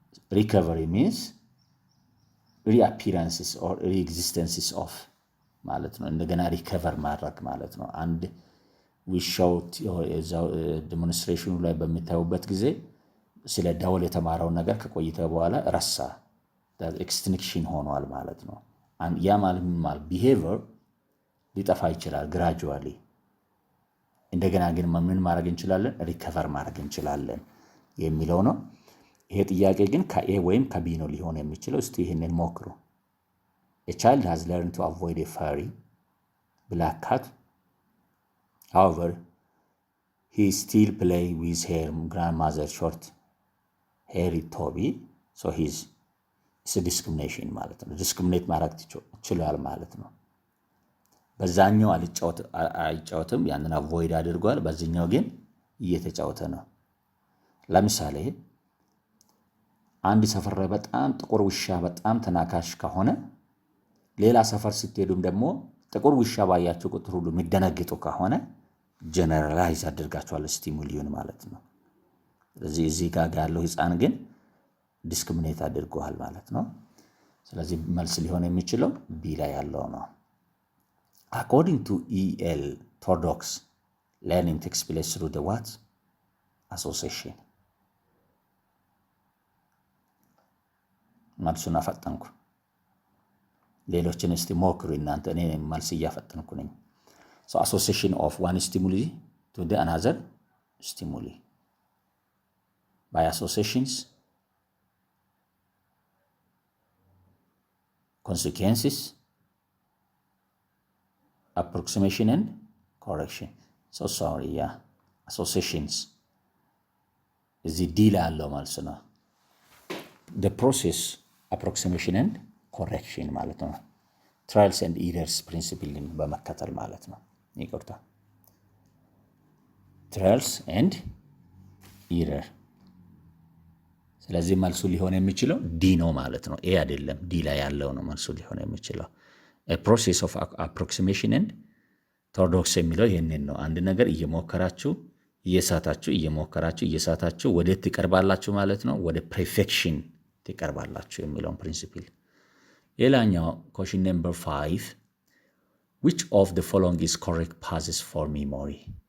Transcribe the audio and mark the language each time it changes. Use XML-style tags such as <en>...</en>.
<en>Recovery means reappearances or reexistences of</en> <am>ማለት ነው። እንደገና ሪከቨር ማድረግ ማለት ነው። አንድ ውሻው ዴሞንስትሬሽኑ ላይ በሚታዩበት ጊዜ ስለ ዳውል የተማረውን ነገር ከቆይተ በኋላ ረሳ ኤክስቲንክሽን ሆኗል ማለት ነው። ያ ማለት ቢሄቪየር ሊጠፋ ይችላል ግራጁዋሊ። እንደገና ግን ምን ማድረግ እንችላለን? ሪከቨር ማድረግ እንችላለን የሚለው ነው። ይሄ ጥያቄ ግን ከኤ ወይም ከቢ ነው ሊሆን የሚችለው። እስቲ ይህንን ሞክሩ።</am> <en>A child has learned to avoid a furry black cat. However, he still play with her grandmother's short hairy Toby. So it's a discrimination</en> <am>ማለት ነው። ዲስክሪሚኔት ማድረግ ችሏል ማለት ነው። በዛኛው አይጫወትም፣ ያንን አቮይድ አድርጓል። በዚህኛው ግን እየተጫወተ ነው። ለምሳሌ አንድ ሰፈር ላይ በጣም ጥቁር ውሻ በጣም ተናካሽ ከሆነ ሌላ ሰፈር ስትሄዱም ደግሞ ጥቁር ውሻ ባያችሁ ቁጥር ሁሉ የሚደነግጡ ከሆነ ጀነራላይዝ አድርጋችኋል ስቲሙሊውን ማለት ነው። ስለዚህ እዚህ ጋር ያለው ህፃን ግን ዲስክሪሚኔት አድርጓል ማለት ነው። ስለዚህ መልስ ሊሆን የሚችለው ቢ ላይ ያለው ነው።</am> <en>According to E.L. Tordox, learning takes place through the what? Association.</en> <am>መልሱን አፈጠንኩ። ሌሎችን እስቲ ሞክሩ እናንተ። እኔ መልስ እያፈጠንኩ ነኝ።</am> <en>So association of one stimuli to the another stimuli. By associations, consequences, approximation and correction. So sorry, yeah. Associations.</en> <am>እዚህ ዲ ላይ ያለው መልስ ነው።</am> <en>The process, approximation and correction</en> <am>ማለት ነው።</am> <en>Trials and errors principle</en> <am>በመከተል ማለት ነው። ይቅርታ።</am> <en>Trials and error።</en> <am>ስለዚህ መልሱ ሊሆን የሚችለው ዲ ነው ማለት ነው። ኤ አይደለም፣ ዲ ላይ ያለው ነው መልሱ ሊሆን የሚችለው።</am> <en>A process of approximation and</en> <am>ቶርዶክስ የሚለው ይህንን ነው። አንድ ነገር እየሞከራችሁ እየሳታችሁ ወደ ትቀርባላችሁ ማለት ነው። ወደ ፐርፌክሽን ትቀርባላችሁ የሚለውን ፕሪንሲፕል። ሌላኛው</am> <en>question number 5 which of the following is correct paths for memory?</en>